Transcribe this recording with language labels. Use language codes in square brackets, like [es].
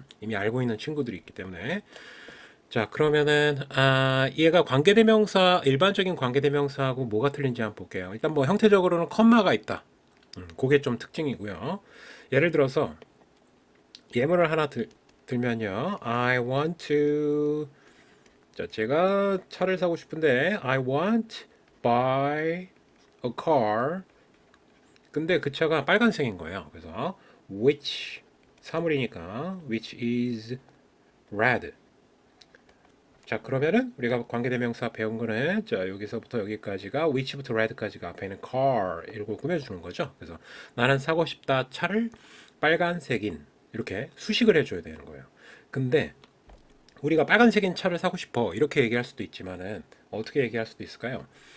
[ko] 이미 알고 있는 친구들이 있기 때문에 자 그러면은 얘가 관계대명사 일반적인 관계대명사하고 뭐가 틀린지 한번 볼게요. 일단 뭐 형태적으로는 컴마가 있다. 그게 좀 특징이고요. 예를 들어서 예문을 하나 들면요. [en] I want to [ko] 자, 제가 차를 사고 싶은데 [en] I want buy a car. [ko] 근데 그 차가 빨간색인 거예요. 그래서 [en] which [ko] 사물이니까 [en] which is red. [ko] 자, 그러면은 우리가 관계대명사 배운 거는 자, 여기서부터 여기까지가 which부터 red까지가 앞에 있는 car 이걸 꾸며주는 거죠. 그래서 나는 사고 싶다 차를 빨간색인 이렇게 수식을 해줘야 되는 거예요. 근데 우리가 빨간색인 차를 사고 싶어 이렇게 얘기할 수도 있지만은 어떻게 얘기할 수도 있을까요?